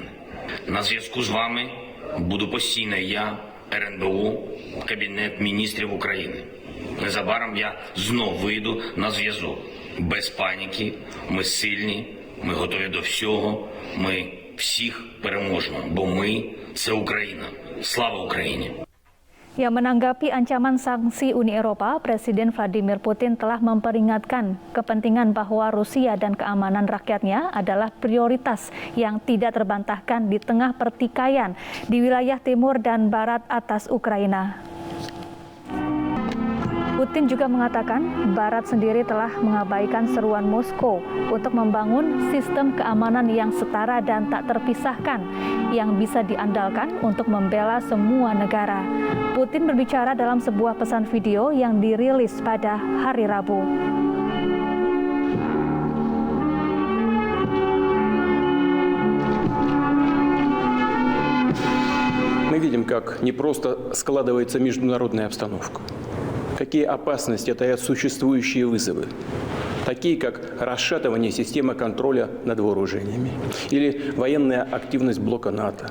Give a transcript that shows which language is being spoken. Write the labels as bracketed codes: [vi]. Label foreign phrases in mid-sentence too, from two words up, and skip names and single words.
[uk] На зв'язку з вами буду постійно я, РНБО, Кабінет міністрів України. Незабаром я знов вийду на зв'язок. Без паніки, ми сильні, ми готові до всього, ми всіх переможемо, бо ми – це Україна. Слава Україні! [id] Yang menanggapi ancaman sanksi Uni Eropa, Presiden Vladimir Putin telah memperingatkan kepentingan bahwa Rusia dan keamanan rakyatnya adalah prioritas yang tidak terbantahkan di tengah pertikaian di wilayah timur dan barat atas Ukraina. Putin juga mengatakan Barat sendiri telah mengabaikan seruan Moskow untuk membangun sistem keamanan yang setara dan tak terpisahkan yang bisa diandalkan untuk membela semua negara. Putin berbicara dalam sebuah pesan video yang dirilis pada hari Rabu. [ru] Мы видим, как не просто складывается международная обстановка, какие опасности таят существующие вызовы, такие как расшатывание системы контроля над вооружениями или военная активность блока НАТО.